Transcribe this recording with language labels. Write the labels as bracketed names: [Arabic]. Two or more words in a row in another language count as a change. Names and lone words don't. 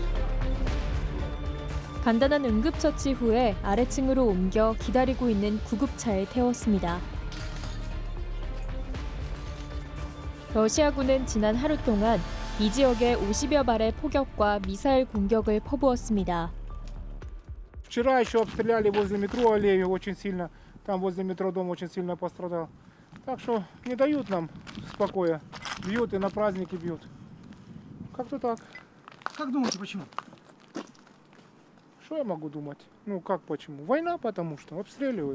[Korean] 간단한 응급처치 후에 아래층으로 옮겨 기다리고 있는 구급차에 태웠습니다. 러시아군은 지난 하루 동안 이 지역에 50여 발의 포격과 미사일 공격을 퍼부었습니다. [Russian] Вчера еще обстреляли возле метро аллею очень сильно. Там возле метро дом очень сильно пострадал. Так что не дают нам спокоя. Бьют и на праздники бьют. Как-то так. Как думаете, почему? Что я могу думать? Ну как почему? Война потому что. Обстреливают.